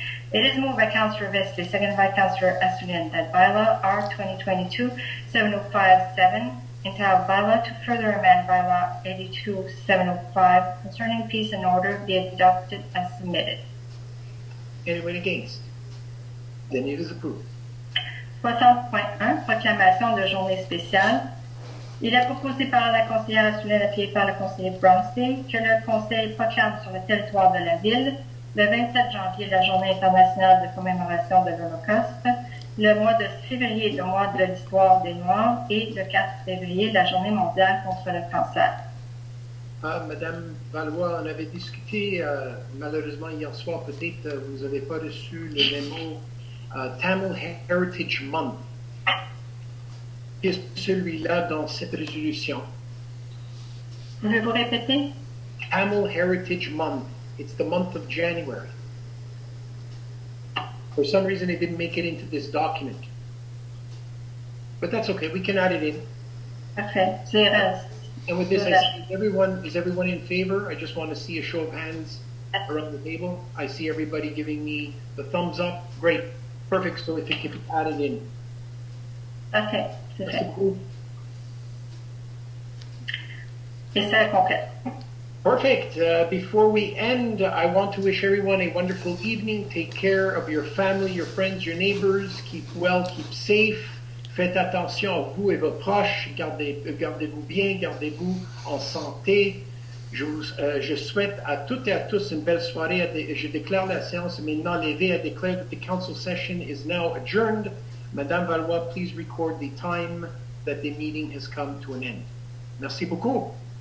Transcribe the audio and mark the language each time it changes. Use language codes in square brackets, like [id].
[en] It is moved by Councillor Veste, seconded by Councillor Asselin, that bylaw R 2022-7057 entitled Bylaw to further amend bylaw 82-705 concerning peace and order be adopted as submitted. Anyone against? Then it is approved. [fr] 60.1 Proclamation de journée spéciale. Il est proposé par la conseillère Asselin, appuyé par le conseiller Bromsey, que le Conseil proclame sur le territoire de la ville le 27 janvier la journée internationale de commémoration de l'Holocauste, le mois de février le mois de l'histoire des Noirs et le 4 février la journée mondiale contre le cancer. Ah, Madame Valois, on avait discuté malheureusement hier soir, peut-être vous n'avez pas reçu le mémo Tamil Heritage Month. Qu'est-ce que celui-là dans cette résolution? Pouvez-vous répéter? [en] Tamil Heritage Month. It's the month of January. For some reason, it didn't make it into this document. But that's okay. We can add it in. [fr] Parfait. C'est [en] And with this, I see is everyone in favor? I just want to see a show of hands around the table. I see everybody giving me the thumbs up. Great. Perfect. So if it can be added in. [fr] parfait. C'est Merci fait. beaucoup. Et ça complète. [en] Perfect. Before we end, I want to wish everyone a wonderful evening. Take care of your family, your friends, your neighbors. Keep well, keep safe. [fr] Faites attention à vous et vos proches. Gardez-vous bien, gardez-vous en santé. Je souhaite à toutes et à tous une belle soirée. Je déclare la séance maintenant levée. [en] I declare that the council session is now adjourned. Madame Valois, please record the time that the meeting has come to an end. [fr] Merci beaucoup.